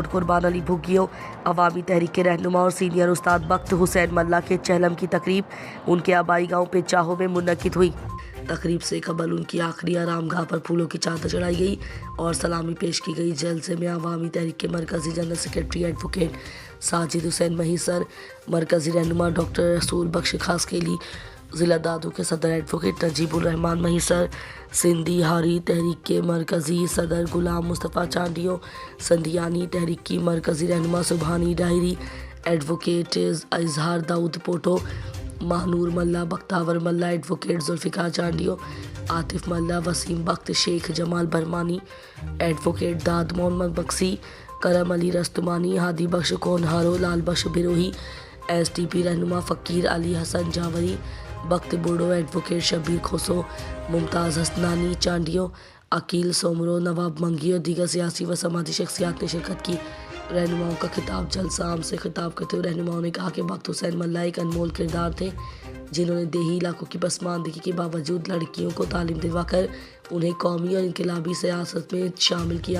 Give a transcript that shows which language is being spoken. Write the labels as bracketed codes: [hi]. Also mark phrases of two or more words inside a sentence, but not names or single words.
[ur] قربان علی بھگیوں عوامی تحریک کے رہنما اور سینئر استاد بخت حسین ملاح کے چہلم کی تقریب ان کے آبائی گاؤں پیچاہو میں منعقد ہوئی. تقریب سے قبل ان کی آخری آرام گاہ پر پھولوں کی چادر چڑھائی گئی اور سلامی پیش کی گئی. جلسے میں عوامی تحریک کے مرکزی جنرل سیکرٹری ایڈووکیٹ ساجد حسین مہیسر، مرکزی رہنما ڈاکٹر رسول بخش خاصخیلی، ضلع دادو کے صدر ایڈووکیٹ نجیب الرحمان مہیسر، سندھی ہاری تحریک کے مرکزی صدر غلام مصطفیٰ چانڈیو، سندھیانی تحریک کی مرکزی رہنما سبحانی ڈائری، ایڈووکیٹ اظہار داؤد پوٹو، مہانور ملاح، بختاور ملاح، ایڈووکیٹ ذوالفقار چانڈیو، عاطف ملاح، وسیم بخت، شیخ جمال برمانی، ایڈووکیٹ داد محمد بکسی، کرم علی رستمانی، ہادی بخش کونہارو، لال بخش بروہی، STP رہنما فقیر علی حسن جاوری، بخت برڑو، ایڈووکیٹ شبیر کھوسو، ممتاز حسنانی چانڈیو، عقیل سومرو، نواب منگی اور دیگر سیاسی و سماجی شخصیات نے شرکت کی. رہنماؤں کا خطاب جلسہ عام سے خطاب کرتے ہوئے رہنماؤں نے کہا کہ بخت حسین ملاح ایک انمول کردار تھے جنہوں نے دیہی علاقوں کی پسماندگی کے باوجود لڑکیوں کو تعلیم دلوا کر انہیں قومی اور انقلابی سیاست میں شامل کیا.